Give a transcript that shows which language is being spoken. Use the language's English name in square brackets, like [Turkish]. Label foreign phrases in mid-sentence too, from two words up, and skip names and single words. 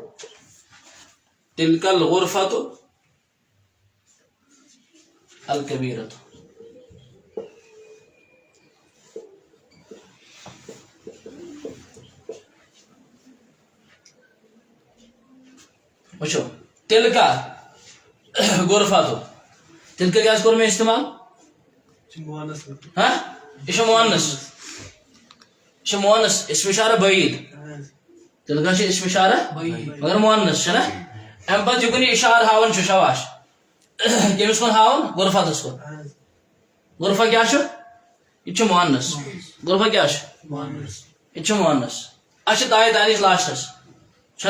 [Arabic] تِلکل غرفت الکبیرۃ [Kashmiri] وچھو [Arabic] تِلکا غرفت [Kashmiri] تِلکا کیٛازِ کوٚر مےٚ استعمال یہ مونس یہ مونس اسم اشارہ بعید تِلکا چھُ اسم اشارہ مگر مونس چھُ نا امہِ پتہٕ یہِ کُن یہِ اشارٕ ہاوان چھُ شاباش کٔمِس کُن ہاوان غرفتس کُن غرفہ کیٛاہ چھُ یہِ چھُ مونس غرفہ کیٛاہ چھُ یہِ چھُ مونس اتھ چھِ تایہِ تانیٖث لاسٹس چھُ